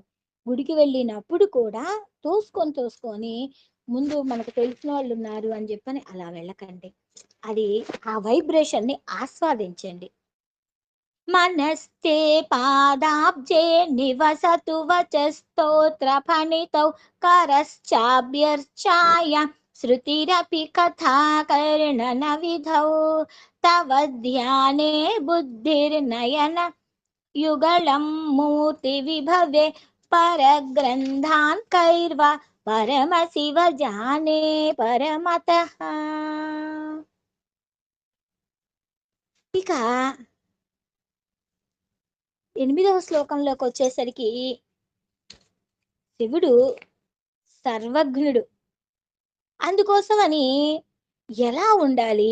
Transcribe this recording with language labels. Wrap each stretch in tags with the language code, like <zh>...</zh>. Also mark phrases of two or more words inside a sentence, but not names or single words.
<te>గుడికి వెళ్ళినప్పుడు కూడా తోసుకొని ముందు మనకు తెలిసిన వాళ్ళున్నారు అని చెప్పని అలా వెళ్ళకండి. అది ఆ వైబ్రేషన్‌ని ఆస్వాదించండి.</te> <sa>మనస్తే పాదాబ్జే నివసతు వచస్తోత్రఫణితౌ करश्चाभ्यर्चाय श्रुतिरपि कथाकर्णनविधौ तव ध्याने बुद्धिर्नयन युगलं मूर्तिविभवे परग्रन्थान् कैर्वा परमशिव जाने परमतः.</sa> <te>ఇక 8వ శ్లోకంలోకొచ్చేసరికి శివుడు సర్వజ్ఞుడు. అందుకోసమని ఎలా ఉండాలి?</te>